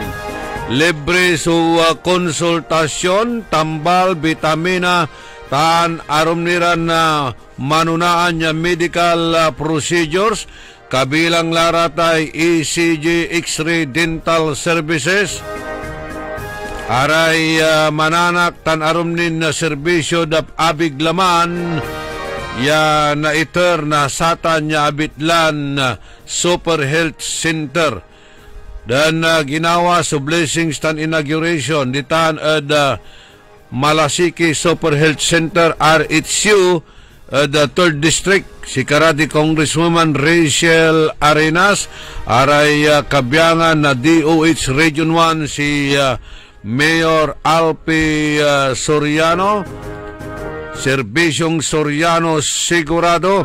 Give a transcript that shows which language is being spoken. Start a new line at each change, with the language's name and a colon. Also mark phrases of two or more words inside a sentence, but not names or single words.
Pangasinan: Libre konsultasyon, tambal, vitamina, tan arom niran na manunaan niya
English: medical procedures,
Pangasinan: kabilang laratay ECG, X-ray,
English: dental services,
Pangasinan: aray mananak tan arom nin na serbisyo da abiglaman, ya na iter na satan niya abitlan Super Health Center. Dan ginawa sa Blessings tan inauguration ditan Malasiki Super Health Center RHU the 3rd District si Karati Congresswoman Rachel Arenas aray kabyangan na DOH Region 1 si Mayor Alpi Soriano, Serbisyong Soriano sigurado.